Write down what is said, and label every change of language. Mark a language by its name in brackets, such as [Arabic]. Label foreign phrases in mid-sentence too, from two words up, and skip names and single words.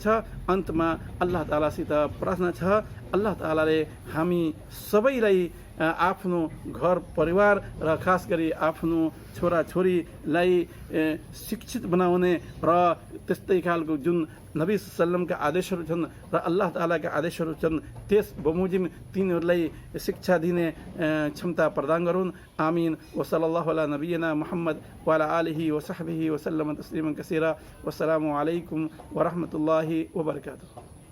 [Nepali] अन्तमा अल्लाह तालासित प्रार्थना छ, अल्लाह तालाले हामी सबैलाई आफ्नो घर परिवार र खास गरी आफ्नो छोराछोरीलाई शिक्षित बनाउने र त्यस्तै खालको जुन नबी सल्लमका आदेशहरू छन् र अल्लाह तालाका आदेशहरू छन् त्यस बमोजिम तिनीहरूलाई शिक्षा दिने क्षमता प्रदान गरून्। आमीन। [Arabic] وصلى الله على نبينا محمد وعلى آله وصحبه وسلم تسليما كثيرا. والسلام عليكم ورحمة الله وبركاته.